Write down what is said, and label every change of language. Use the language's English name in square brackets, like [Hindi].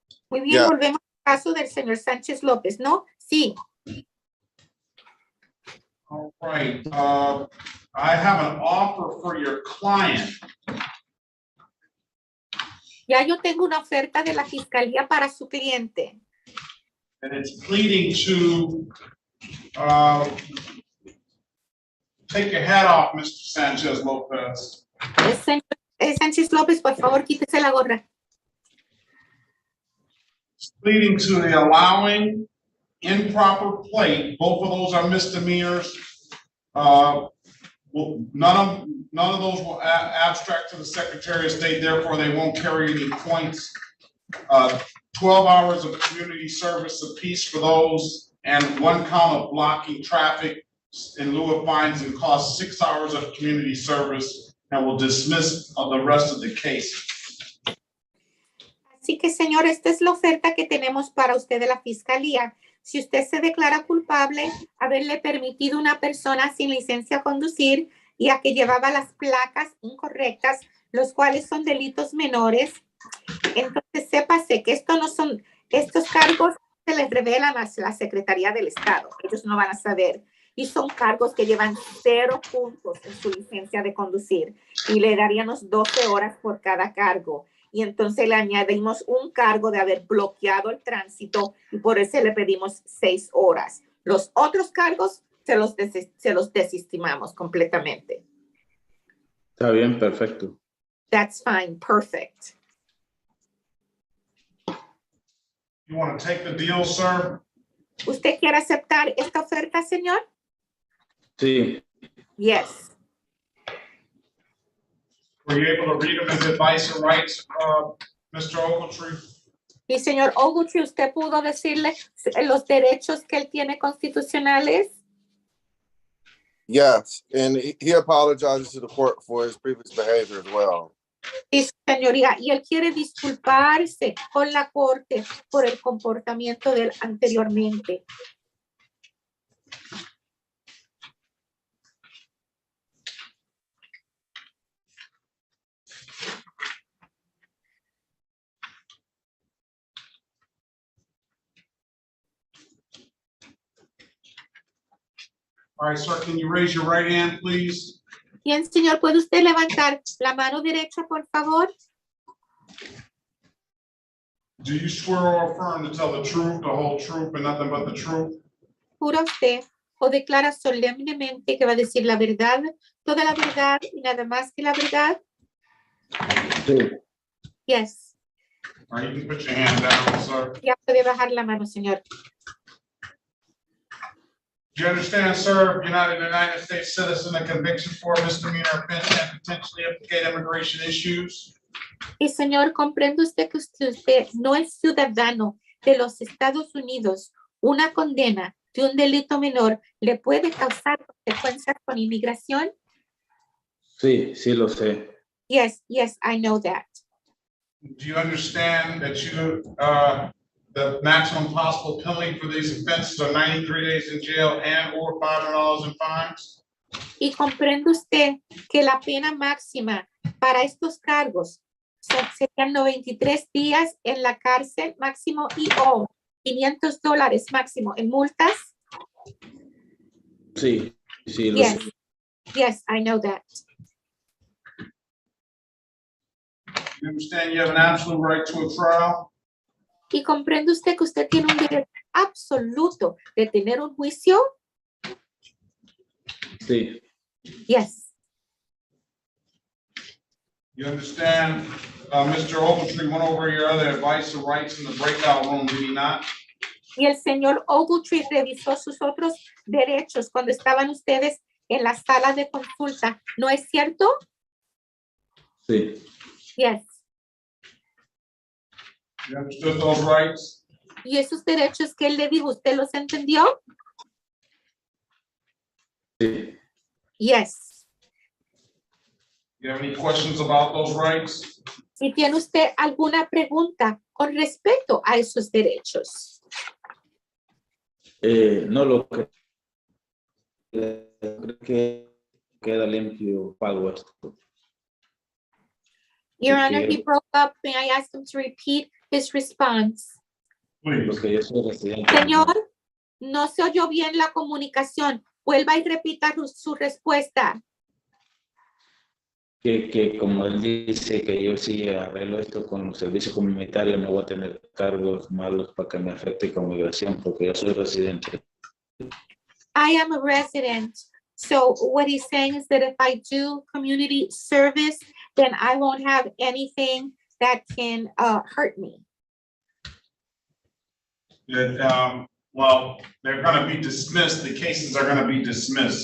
[Spanish] Muy bien, volvemos al caso del señor Sánchez López, ¿no? Sí. [English] All right, I have an offer for your client. [Spanish] Ya yo tengo una oferta de la fiscalía para su cliente. [English] And it's pleading to take your hat off, Mr. Sanchez Lopez. [Spanish] Sánchez López, por favor, quítese la gorra. [English] It's pleading to the allowing improper plate. Both of those are misdemeanors. None of those will abstract to the Secretary of State, therefore they won't carry any points 12 hours of community service apiece for those, and 1 count of blocking traffic in lieu of fines and costs, 6 hours of community service, and will dismiss the rest of the case. [Spanish] Así que, señor, esta es la oferta que tenemos para usted de la fiscalía. Si usted se declara culpable, haberle permitido a una persona sin licencia a conducir y a que llevaba las placas incorrectas, los cuales son delitos menores, entonces sépase que estos cargos se les revelan a la Secretaría del Estado. Ellos no van a saber. Y son cargos que llevan 0 puntos en su licencia de conducir. Y le daríamos 12 horas por cada cargo. Y entonces le añadimos un cargo de haber bloqueado el tránsito y por eso le pedimos 6 horas. Los otros cargos se los desestimamos completamente. Está bien, perfecto. [English] That's fine, perfect. You want to take the deal, sir? [Spanish] ¿Usted quiere aceptar esta oferta, señor? Sí. [English] Yes. Were you able to read them as advice or rights, Mr. Ogletree? [Spanish] Y señor Ogletree, ¿usted pudo decirle los derechos que él tiene constitucionales? [English] Yes, and he apologizes to the court for his previous behavior as well. [Spanish] Sí, señoría, y él quiere disculparse con la corte por el comportamiento de él anteriormente. [English] All right, sir, can you raise your right hand, please? [Spanish] Bien, señor, ¿puede usted levantar la mano derecha, por favor? [English] Do you swear or affirm to tell the truth, the whole truth, and nothing but the truth? [Spanish] ¿Jura usted o declara solemnemente que va a decir la verdad, toda la verdad y nada más que la verdad? Sí. [English] Yes. All right, you can put your hand down, sir. [Spanish] Ya puede bajar la mano, señor. [English] Do you understand, sir, you're not a United States citizen, a conviction for a misdemeanor offense and potentially implicate immigration issues? [Spanish] Y señor, ¿comprende usted que usted no es ciudadano de los Estados Unidos? Una condena de un delito menor le puede causar consecuencias con inmigración? Sí, sí lo sé. [English] Yes, yes, I know that. Do you understand that the maximum possible penalty for these offenses are 93 days in jail and or $500 in fines? [Spanish] Y comprende usted que la pena máxima para estos cargos serían 93 días en la cárcel máximo y o $500 máximo en multas? Sí, sí lo [English] Yes, [Spanish] sé. [English] yes, I know that. You understand you have an absolute right to a trial? [Spanish] ¿Y comprende usted que usted tiene un derecho absoluto de tener un juicio? Sí. [English] Yes. You understand, Mr. Ogletree went over your other advice or rights in the breakout room, did he not? [Spanish] Y el señor Ogletree revisó sus otros derechos cuando estaban ustedes en la sala de consulta, ¿no es cierto? Sí. [English] Yes. You understood those rights? [Spanish] ¿Y esos derechos que él le dijo, usted los entendió? Sí. [English] Yes. You have any questions about those rights? [Spanish] Si tiene usted alguna pregunta con respecto a esos derechos. No lo creo. Creo que queda limpio pago esto. [English] Your Honor, he broke up. May I ask him to repeat his response? [Spanish] Porque yo soy residente. Señor, no se oyó bien la comunicación. Vuelva y repita su respuesta. Que como él dice que yo sí arreglo esto con el servicio comunitario, no voy a tener cargos malos para que me afecte con migración, porque yo soy residente. [English] I am a resident. So what he's saying is that if I do community service, then I won't have anything that can hurt me. That, well, they're going to be dismissed. The cases are going to be dismissed.